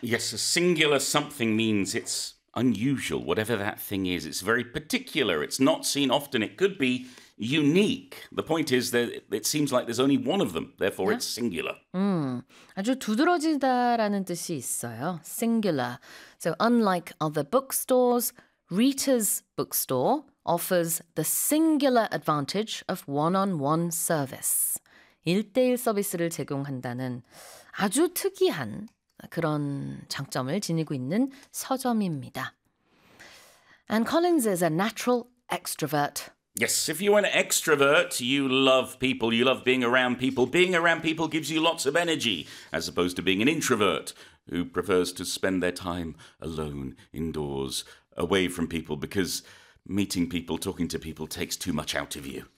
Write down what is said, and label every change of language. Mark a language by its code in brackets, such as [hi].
[en] Yes, a singular something means it's unusual, whatever that thing is. It's very particular. It's not seen often. It could be unique. The point is that it seems like there's only one of them. Therefore, yeah? it's singular. [ko] 아주 두드러지다라는 뜻이 있어요. [en] Singular. So unlike other bookstores, Rita's bookstore offers the singular advantage of one-on-one service. [ko] 1대1 서비스를 제공한다는 아주 특이한 그런 장점을 지니고 있는 서점입니다. [en] And Collins is a natural extrovert. Yes, if you're an extrovert, you love people. You love being around people. Being around people gives you lots of energy, as opposed to being an introvert, who prefers to spend their time alone, indoors, away from people, because meeting people, talking to people takes too much out of you.